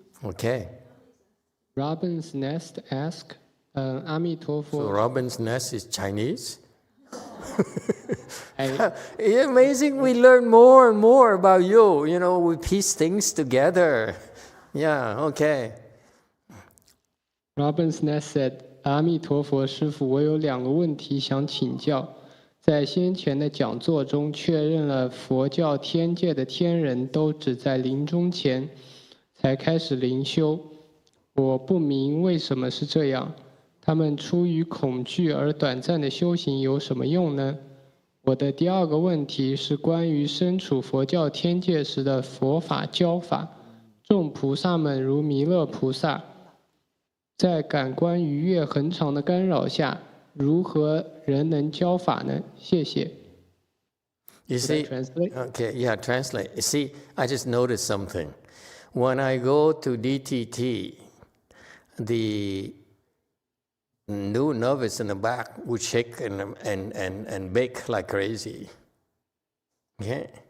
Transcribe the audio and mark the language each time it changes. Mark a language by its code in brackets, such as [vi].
[en] Okay. Robin's Nest asks, So Amitofo. Robin's Nest is Chinese? It's amazing. We learn more and more about you. You know, we piece things together. Yeah, okay. Robin's Nest said, [zh] 阿弥陀佛，师父，我有2个问题想请教。在先前的讲座中，确认了佛教天界的天人都只在临终前才开始灵修。我不明为什么是这样。他们出于恐惧而短暂的修行有什么用呢？我的第2个问题是关于身处佛教天界时的佛法教法。众菩萨们如弥勒菩萨，在感官愉悦恒常的干扰下，如何人能教法呢？谢谢。 [en] You Should I translate? okay, yeah, translate. You see, I just noticed something. When I go to DTT, the new novice in the back would shake and bake like crazy. Okay?